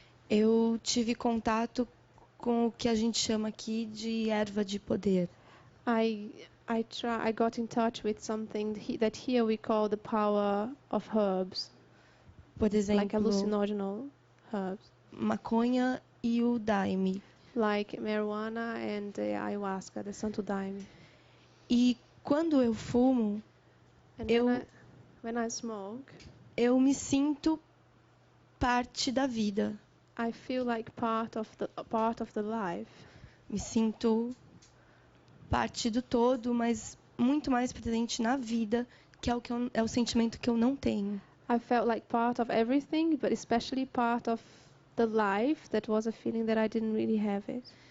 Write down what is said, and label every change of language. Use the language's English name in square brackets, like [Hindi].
[Portuguese] eu tive contato com o que a gente chama aqui de erva de poder. [English] I got in touch with something that here we call the power of herbs, [Portuguese] Por [English] like [Portuguese] exemplo, [English] hallucinogenic herbs, [Portuguese] maconha e o daime. [English] like marijuana and the ayahuasca, the Santo Daime. [Portuguese] E quando eu fumo, [English] And [Portuguese] Eu- [English] when I smoke, [Portuguese] eu me sinto parte da vida. [English] I feel like part of the life. [Portuguese] Me sinto parte do todo, mas muito mais presente na vida, que é é o sentimento que eu não tenho. [English] I felt like part of everything, but especially part of the life. That was a feeling that I didn't really have it.